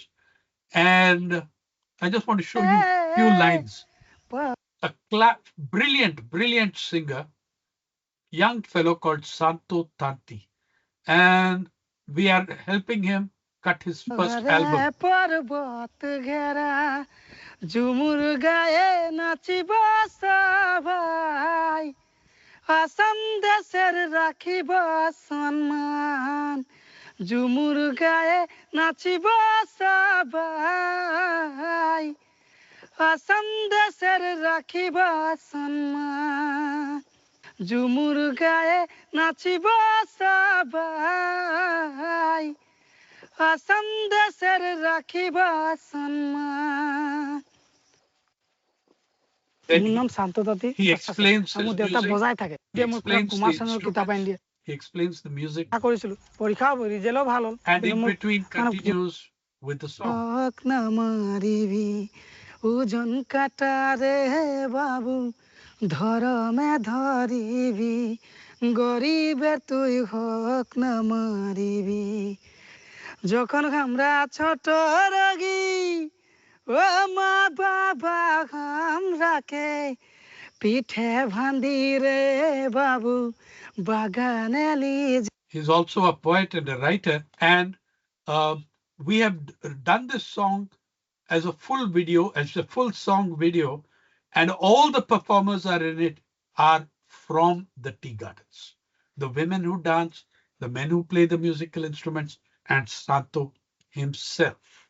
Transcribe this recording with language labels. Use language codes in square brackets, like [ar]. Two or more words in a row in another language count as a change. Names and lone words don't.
[en] And I just want to show you a few lines. A brilliant singer, young fellow called Santo Tanti. And we are helping him cut his first album. [as] ঝুমুৰ গাএ নাচিব সবাই আসাম দেশেৰ ৰাখিব সন্মান ঝুমুৰ গাএ নাচিব সবাই আসাম দেশেৰ ৰাখিব সন্মান ঝুমুৰ গাএ নাচিব সবাই আসাম দেশেৰ ৰাখিব সন্মান. [en] He explains his music. He explains the music. And in between continues with the song. [as] ওজন কাটা রে বাবু ধরমে ধরিবি গরিবের তুই হক না মারিবি যখন আমরা ছোট রাগি ও মা বাবা আমরাকে পিঠে ভান্দি রে বাবু বাগানে লিজ [en] He's also a poet and a writer, and we have done this song as a full video, as a full song video, and all the performers are in it are from the tea gardens. The women who dance, the men who play the musical instruments, and Santo himself.